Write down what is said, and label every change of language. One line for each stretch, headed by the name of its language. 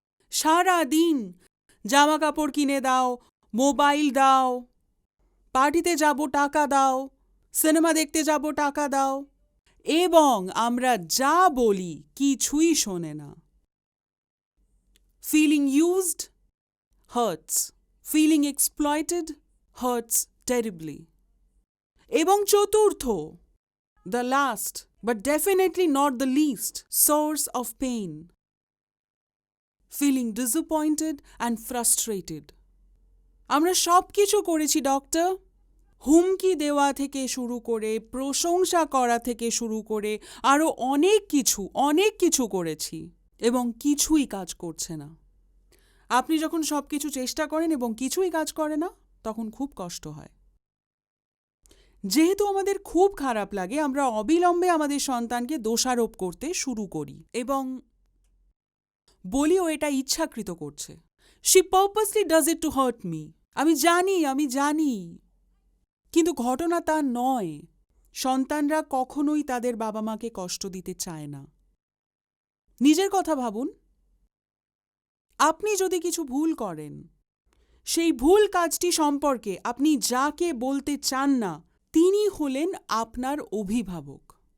Bangla: সারা দিন জামা কাপড় কিনে দাও, মোবাইল দাও, পার্টিতে যাব টাকা দাও, সিনেমা দেখতে যাব টাকা দাও, এবং আমরা যা বলি কিছুই শোনে না।
English: Feeling used hurts. Feeling exploited hurts terribly.
Bangla: এবং চতুর্থ,
English: the last but definitely not the least source of pain, feeling disappointed and frustrated.
Bangla: আমরা সব কিছু করেছি ডক্টর। হুমকি দেওয়া থেকে শুরু করে, প্রশংসা করা থেকে শুরু করে আরও অনেক কিছু করেছি, এবং কিছুই কাজ করছে না। আপনি যখন সব কিছু চেষ্টা করেন এবং কিছুই কাজ করে না, তখন খুব কষ্ট হয়। যেহেতু আমাদের খুব খারাপ লাগে, আমরা অবিলম্বে আমাদের সন্তানকে দোষারোপ করতে শুরু করি এবং বলি ও এটা ইচ্ছাকৃত করছে।
English: She purposely does it to hurt me.
Bangla: আমি জানি। কিন্তু ঘটনা তা নয়। সন্তানরা কখনোই তাদের বাবা মাকে কষ্ট দিতে চায় না। নিজের কথা ভাবুন। আপনি যদি কিছু ভুল করেন, সেই ভুল কাজটি সম্পর্কে আপনি যাকে বলতে চান না, তিনি হলেন আপনার অভিভাবক।